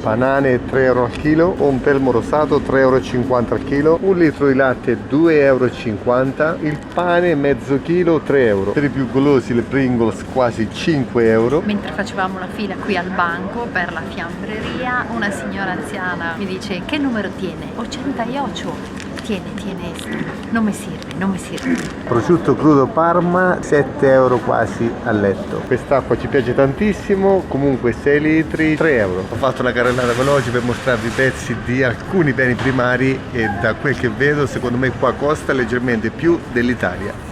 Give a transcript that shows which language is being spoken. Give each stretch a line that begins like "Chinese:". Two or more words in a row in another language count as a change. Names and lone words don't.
Italian: Banane 3 euro al chilo, ompelmo rosato 3,50 euro al chilo, un litro di latte 2,50 euro, il pane mezzo chilo 3 euro. Per i più golosi le Pringles quasi 5 euro. Mentre facevamo la fila qui al banco per la fiambreria, una signora anziana mi dice: che numero tiene?
Spanish: 88. Tiene esto.
Italian: Non mi sirve. Prosciutto crudo Parma, 7 euro quasi a letto. Quest'acqua ci piace tantissimo, comunque 6 litri, 3 euro. Ho fatto una carrellata veloce per mostrarvi i prezzi di alcuni beni primari e da quel che vedo secondo me qua costa leggermente più dell'Italia.